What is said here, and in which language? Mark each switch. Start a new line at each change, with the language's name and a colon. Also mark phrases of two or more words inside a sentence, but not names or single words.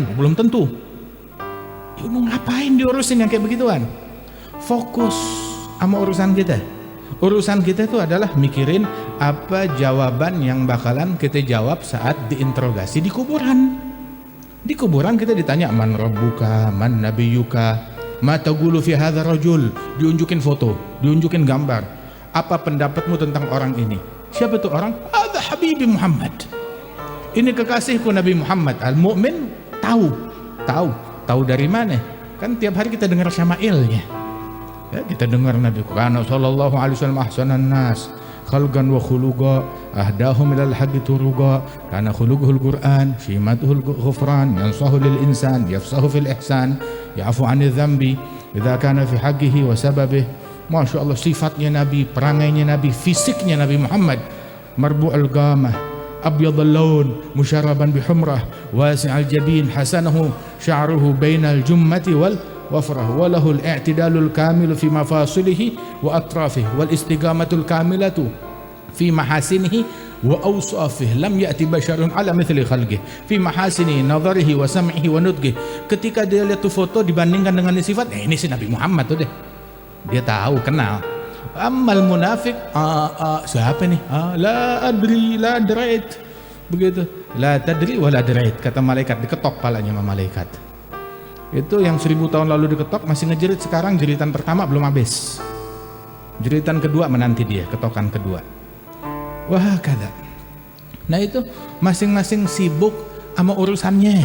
Indonesian: Belum tentu. Ya lu ngapain diurusin yang kayak begituan? Fokus sama urusan kita. Urusan kita itu adalah mikirin apa jawaban yang bakalan kita jawab saat diinterogasi di kuburan. Di kuburan kita ditanya
Arabic: من ربك من نبيك ما تقول في هذا الرجل,
Indonesian: diunjukin foto, diunjukin gambar. Apa pendapatmu tentang orang ini? Siapa itu orang?
Arabic: هذا حبيبي محمد.
Indonesian: Ini kekasihku Nabi Muhammad. Al-mu'min tahu dari mana? Kan tiap hari kita dengar syama'ilnya. Ya, kita dengar Nabi Qur'an
Arabic: صلى الله عليه وسلم أحسن الناس خلقا وخلقا أهداهم إلى الحق طرقا كان خلقه القرآن شيمته الغفران ينصح للإنسان يفسح في الإحسان يعفو عن الذنب إذا كان في حقه وسببه. ما شاء الله,
Indonesian: sifatnya Nabi, perangainya Nabi, fisiknya Nabi Muhammad,
Arabic: مربوع القامة أبيض اللون مشربا بحمرة واسع الجبين حسنه شعره بين الجمة والوفرة وله الاعتدال الكامل في مفاصله وأطرافه والاستقامة الكاملة في محاسنه وأوصافه لم يأت بشر على مثل خلقه في محاسن نظره وسمعه ونطقه.
Indonesian: Ketika dia lihat tuh foto dibandingkan dengan sifat, ini si Nabi Muhammad tuh deh, dia tahu, kenal. Amal munafik, siapa nih?
Arabic: لا أدري لا دريت, begitu. لا تدري ولا دريت,
Indonesian: kata malaikat, diketok palanya sama malaikat. Itu yang 1000 tahun lalu diketok masih ngejerit, sekarang jeritan pertama belum habis, jeritan kedua menanti dia, ketokan kedua. Wah kada. Nah itu masing-masing sibuk sama urusannya.